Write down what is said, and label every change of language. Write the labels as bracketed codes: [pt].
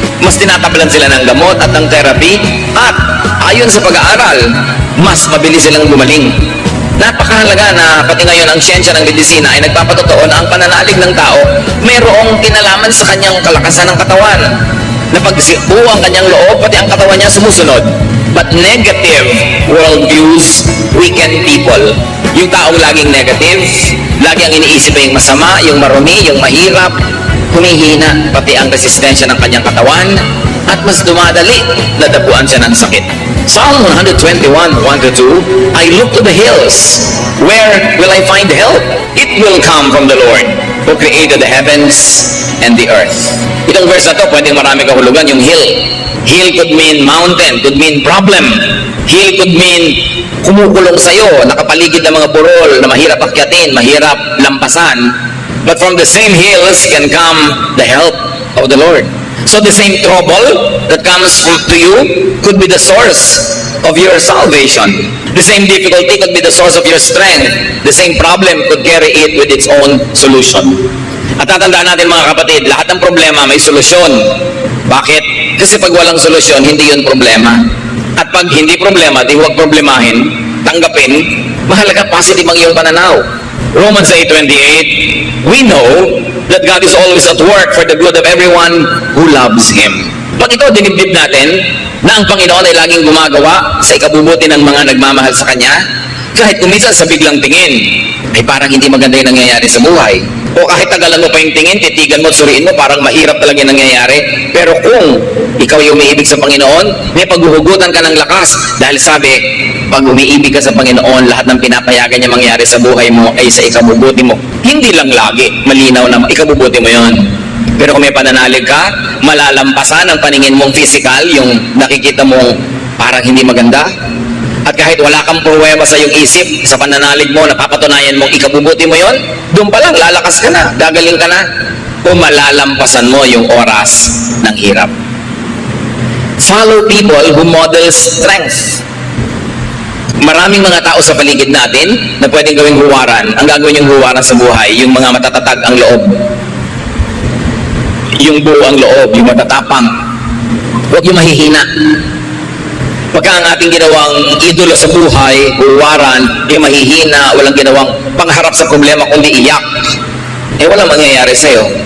[tl] Mas tinatablan sila ng gamot at ng therapy, at ayon sa pag-aaral, mas mabilis silang gumaling. Napakahalaga na pati ngayon ang siyensya ng medisina ay nagpapatotoo na ang pananalig ng tao mayroong kinalaman sa kanyang kalakasan ng katawan. Na pag buo ang kanyang loob, pati ang katawan niya sumusunod. [en] But negative worldviews weaken people. [tl] Yung taong laging negative, lagi ang iniisip ay yung masama, yung marumi, yung mahirap, humihina pati ang resistensya ng kanyang katawan, at mas dumadali na dapuan siya ng sakit. [en] Psalm 121:1-2, I look to the hills. Where will I find help? It will come from the Lord, who created the heavens and the earth. [tl] Itong verse na to, pwedeng marami kahulugan. Yung hill. [en] Hill could mean mountain, could mean problem. Hill could mean [tl] kumukulong sa'yo, nakapaligid ng mga burol na mahirap akyatin, mahirap lampasan. [en] But from the same hills can come the help of the Lord. So the same trouble that comes to you could be the source of your salvation. The same difficulty could be the source of your strength. The same problem could carry it with its own solution. [tl] At tatandaan natin mga kapatid, lahat ng problema may solusyon. Bakit? Kasi pag walang solusyon, hindi yun problema. At pag hindi problema, di huwag problemahin, tanggapin, mahalaga positive ang iyong pananaw. [en] Romans 8:28, we know that God is always at work for the good of everyone who loves Him. [tl] Pag ito dinibdib natin, na ang Panginoon ay laging gumagawa sa ikabubuti ng mga nagmamahal sa Kanya, kahit kuminsan sa biglang tingin, ay parang hindi maganda yung nangyayari sa buhay. O kahit tagalan mo pa yung tingin, titigan mo at suriin mo, parang mahirap talaga yung nangyayari. Pero kung ikaw yung umiibig sa Panginoon, may paghuhugutan ka ng lakas. Dahil sabi, pag umiibig ka sa Panginoon, lahat ng pinapayagan niya mangyari sa buhay mo ay sa ikabubuti mo. Hindi lang lagi, malinaw na ikabubuti mo yon. Pero kung may pananalig ka, malalampasan ang paningin mong physical, yung nakikita mong parang hindi maganda. At kahit wala kang pruweba sa iyong isip, sa pananalig mo, napapatunayan mong ikabubuti mo yon, doon pa lang, lalakas ka na, gagaling ka na, o malalampasan mo yung oras ng hirap. [en] Follow people who model strength. [tl] Maraming mga tao sa paligid natin na pwedeng gawing huwaran. Ang gagawin yung huwaran sa buhay, yung mga matatatag ang loob. Yung buo ang loob, yung matatapang. Huwag yung mahihina. Pagka ang ating ginawang idolo sa buhay, huwaran, yung mahihina, walang ginawang pangharap sa problema kundi iyak, walang mangyayari sa'yo.